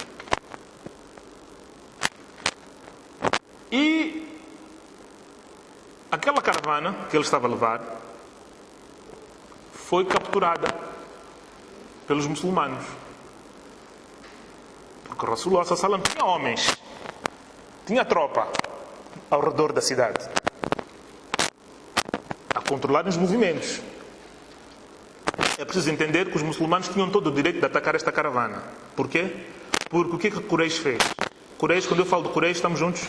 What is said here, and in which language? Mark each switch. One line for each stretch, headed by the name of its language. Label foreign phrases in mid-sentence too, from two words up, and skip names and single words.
Portuguese: E aquela caravana que ele estava a levar foi capturada pelos muçulmanos. Porque o Rasulullah
Arabic: صلى الله عليه وسلم
Portuguese: tinha homens, tinha tropa ao redor da cidade a controlar os movimentos. É preciso entender que os muçulmanos tinham todo o direito de atacar esta caravana. Porquê? Porque o que é que Quraysh fez? Quraysh, quando eu falo de Quraysh, estamos juntos?